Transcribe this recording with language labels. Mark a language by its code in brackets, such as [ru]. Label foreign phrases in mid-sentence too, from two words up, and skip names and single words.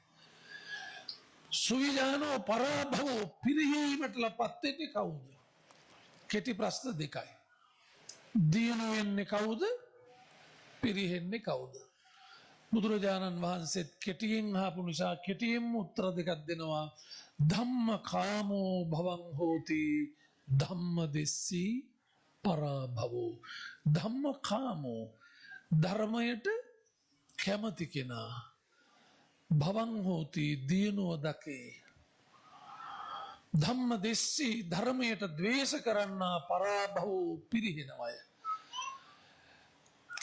[pi] සුවිජානෝ පරාභවෝ [si] පිරිහීමට ලපත් වෙන්නේ කවුද? කෙටි ප්‍රශ්න දෙකයි. දියුණු වෙන්නේ කවුද? පිරිහෙන්නේ කවුද? බුදුරජාණන් වහන්සේත් කෙටියෙන් අහපු නිසා කෙටියෙන්ම උත්තර දෙකක් දෙනවා. [pi] ධම්ම කාමෝ භවං හෝති ධම්ම දෙස්සී පරාභවෝ. ධම්ම කාමෝ [si] ධර්මයට කැමති කෙනා [pi] භවං හෝති [si] දියුණුව දකේ. [pi] ධම්ම දෙස්සී [si] ධර්මයට ද්වේෂ කරන්නා පරාභවෝ පිරිහෙනවය.